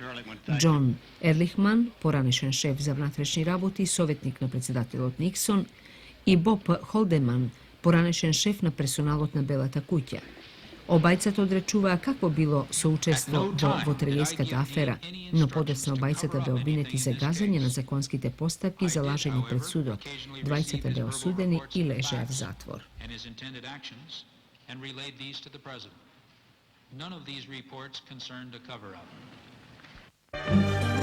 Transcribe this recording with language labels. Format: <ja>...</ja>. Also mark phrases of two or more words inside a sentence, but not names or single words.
<mk>Џон Ерлихман, поранешен шеф за внатрешни работи, советник на председателот Никсон, и Боб Холдеман, поранешен шеф на персоналот на Белата куќа. Обајцата одречуваа какво било соучество во вотергејската афера, но подоцна обајцата бе обвинети за газење на законските постапки за лажење пред судот. Двајцата бе осудени и лежеа в затвор.</mk> <en>None of these reports concerned a cover-up.</en>